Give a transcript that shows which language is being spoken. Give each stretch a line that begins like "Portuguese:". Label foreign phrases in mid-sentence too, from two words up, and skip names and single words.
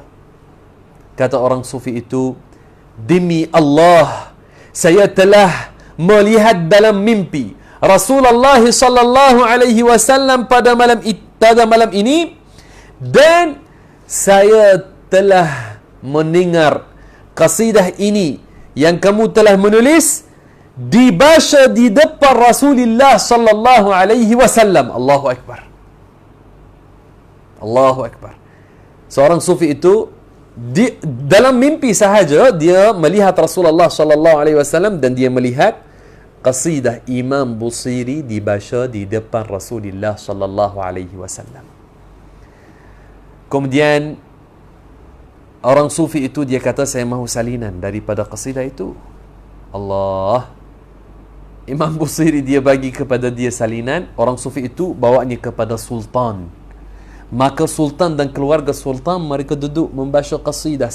Malay: Kata orang sufi itu, demi Allah, saya telah melihat dalam mimpi Rasulullah
Arabic: صلى الله عليه وسلم
Malay: pada malam ini, dan saya telah mendengar qasidah ini yang kamu telah menulis dibaca di depan Rasulullah
Arabic: صلى الله عليه وسلم. الله أكبر. الله أكبر.
Malay: Seorang sufi itu dalam mimpi sahaja dia melihat Rasulullah
Arabic: صلى الله عليه وسلم
Malay: dan dia melihat qasidah Imam Busiri dibaca di depan Rasulullah
Arabic: صلى الله عليه وسلم.
Malay: Kemudian orang sufi itu dia kata, saya mahu salinan daripada qasidah itu. Allah. Imam Busiri dia bagi kepada dia salinan. Orang sufi itu bawanya kepada sultan. Maka sultan dan keluarga sultan mereka duduk membaca qasidah.